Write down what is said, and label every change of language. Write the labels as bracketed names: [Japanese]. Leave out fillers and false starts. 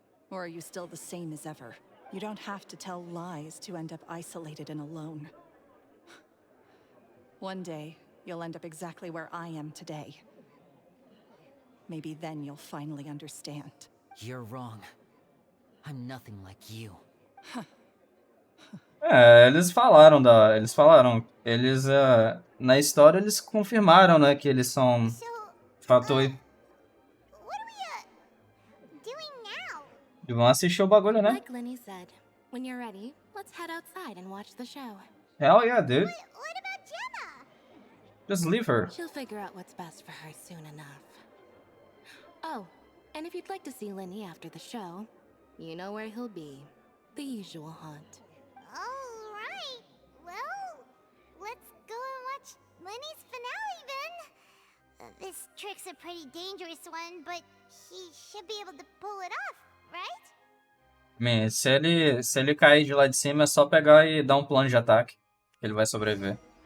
[English] Or are you still the same as ever? You don't have to tell lies to end up isolated and alone. One day, you'll end up exactly where I am today. Maybe then you'll finally understand. You're wrong. I'm nothing like you. [Portuguese] Eles falaram eles na história eles confirmaram, né, que eles são fator. [English] What are we doing now? [Portuguese] E vão assistir o bagulho, né? [English] Like Lenny said, when you're ready, let's head outside and watch the show. Hell yeah, dude. What about Gemma? Just leave her. She'll figure out what's best for her soon enough. Oh, and if you'd like to see Lenny after the show, you know where he'll be. The usual haunt. All right. Well, let's go and watch Lenny's finale then. This trick's a pretty dangerous one, but he should be able to pull it off, right? [Portuguese] Man, se ele cair de lá de cima é só pegar e dar um plano de ataque. Ele vai sobreviver.